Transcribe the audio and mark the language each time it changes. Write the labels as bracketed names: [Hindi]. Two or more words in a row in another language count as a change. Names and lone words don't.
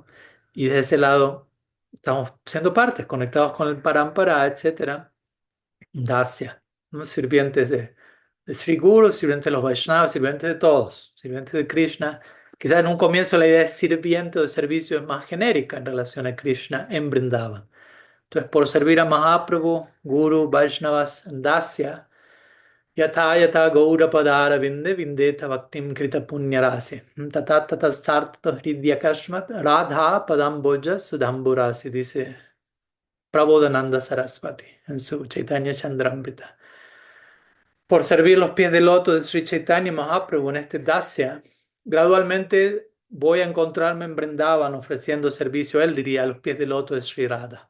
[Spanish] Y de ese lado estamos siendo partes, conectados con el Parampara, etcétera, Dasya, ¿no? Sirvientes de Sri Guru, sirvientes de los Vaishnavas, sirvientes de todos, sirvientes de Krishna. Quizás en un comienzo la idea de sirviente o de servicio es más genérica en relación a Krishna en Vrindavan. Entonces, por servir a Mahaprabhu, Guru, Vaishnavas, Dasya, [Sanskrit] यथा यथा गौर पदार विन्दे विन्देत भक्तिं कृत पुण्यराशिः तथा तथा उत्सर्पति हृद्यकस्मात् राधा पदाम्भोज सुधाम्बुराशिः, [Spanish] dice Prabodhananda Saraswati en su Chaitanya Chandramrita. Por servir los pies del loto de Sri Chaitanya Mahaprabhu en este Dasya, gradualmente voy a encontrarme en Vrindavan ofreciendo servicio, él diría, a los pies del loto de Sri Radha.